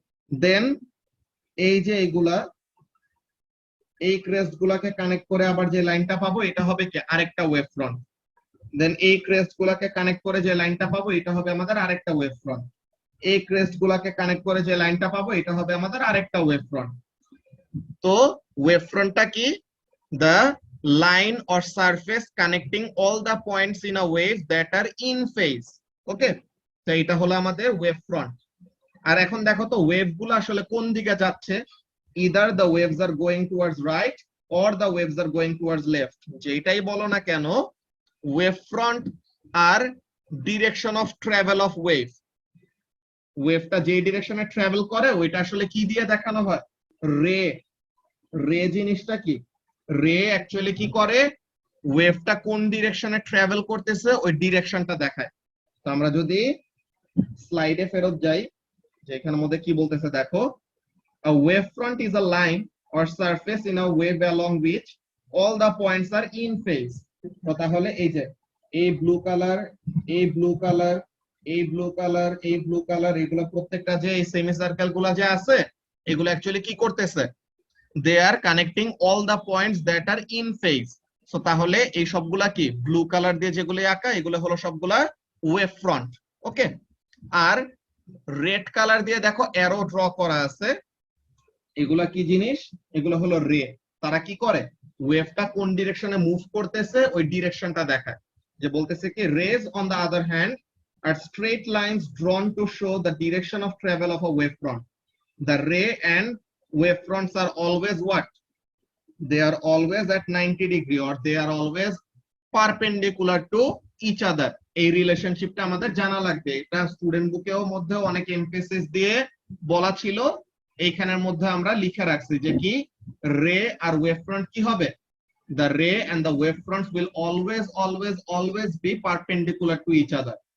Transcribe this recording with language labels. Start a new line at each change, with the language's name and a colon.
Bangla: দেন এই যে এইগুলা এই ক্রেস্ট গুলাকে কানেক্ট করে আবার যে লাইনটা পাবো এটা হবে কি আরেকটা ওয়েভ ফ্রন্ট। দেন এই ক্রেস্ট গুলাকে কানেক্ট করে যে লাইনটা পাবো এটা হবে আমাদের আরেকটা ওয়েভ ফ্রন্ট। এই ক্রেস্ট গুলাকে কানেক্ট করে যে লাইনটা পাবো এটা হবে আমাদের আরেকটা ওয়েভ ফ্রন্ট। তো ওয়েভ ফ্রন্টটা কি,
English: the line or surface connecting all the points in a wave that are in phase।
Bangla: ওকে, তো এটা হলো আমাদের ওয়েভ ফ্রন্ট। আর এখন দেখো তো ওয়েভ গুলো আসলে কোন দিকে যাচ্ছে,
English: either the waves are going towards right or the waves are going towards left।
Bangla: যেটাই বলো না কেন wave front আর direction of travel of wave, ওয়েভটা যে ডিরেকশনে ট্রাভেল করে ওইটা আসলে কি দিয়ে দেখানো হয়, রে। রে জিনিসটা কি, রে অ্যাকচুয়ালি কি করে, ওয়েভটা কোন ডিরেকশনে ট্রাভেল করতেছে ওই ডিরেকশনটা দেখায়। তো আমরা যদি স্লাইডে ফেরত যাই, যে এখানের মধ্যে কি বলতেছে দেখো,
English: a wave front is a line or surface in a wave along which all the points are in phase।
Bangla: তো তাহলে এই যে এই ব্লু কালার, এই ব্লু কালার, এই ব্লু কালার, এই ব্লু কালার, এগুলো প্রত্যেকটা যে এই সেমি সার্কেল গুলা যে আছে এগুলো অ্যাকচুয়ালি কি করতেছে,
English: they are connecting all the points that are in phase।
Bangla: So তাহলে এই সবগুলা কি ব্লু কালার দিয়ে যেগুলো আঁকা এগুলো হলো সবগুলা ওয়েভ ফ্রন্ট। ওকে, আর রেড কালার দিয়ে দেখো অ্যারো ড্র করা আছে, এগুলা কি জিনিস, এগুলো হলো রে। তারা কি করে ওয়েভটা কোন ডিরেকশনে মুভ করতেছে ওই ডিরেকশনটা দেখায়, যে বলতেছে কি
English: Rays on the other hand are straight lines drawn to show the direction of travel of a wave front. The ray and wave fronts are always what, they are always at 90 degree or they are always perpendicular to each other।
Bangla: এই রিলেশনশিপটা আমাদের জানা লাগবে, এটা student বুকেও মধ্যে অনেক emphasis দিয়ে বলা ছিল, এইখানের মধ্যে আমরা লিখে রাখছি যে কি রে আর ওয়েভ ফ্রন্ট কি হবে,
English: the ray and the wave fronts will always be perpendicular to each other।